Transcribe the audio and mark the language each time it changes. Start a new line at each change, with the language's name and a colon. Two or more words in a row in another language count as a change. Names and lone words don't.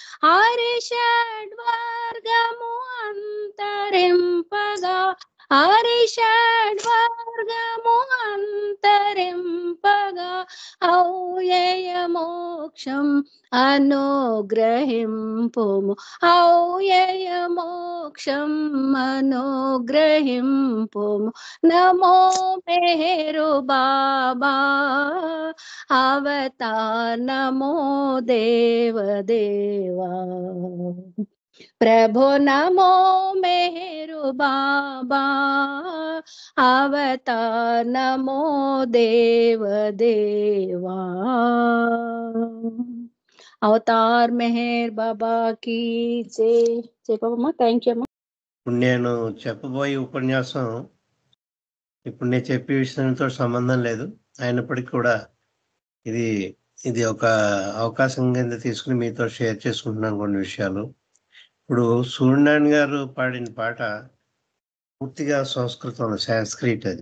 Telugu: హరిషడ్వర్గము అంతరింపగా, హరిషడ్వర్గము అంతరింపగా ఔయయ మోక్షం అనుగ్రహింపుము, ఔయయ మోక్షం అనుగ్రహింపుము నమో మెహరు బాబా అవతార్, నమో దేవ దేవా ప్రభు, నమో మెహరు బాబా అవతార్, నమో దేవ దేవా అవతార్
Hindi: मेहर बाबा की जय। जय बाबा,
English: thank you.
Telugu: ఇప్పుడు నేను చెప్పబోయే ఉపన్యాసం ఇప్పుడు నేను చెప్పే విషయంతో సంబంధం లేదు, అయినప్పటికీ కూడా ఇది ఒక అవకాశం కింద తీసుకుని మీతో షేర్ చేసుకుంటున్నాను కొన్ని విషయాలు. ఇప్పుడు సూర్యనారాయణ గారు పాడిన పాట పూర్తిగా సంస్కృతంలో, సాంస్క్రిట్ అది.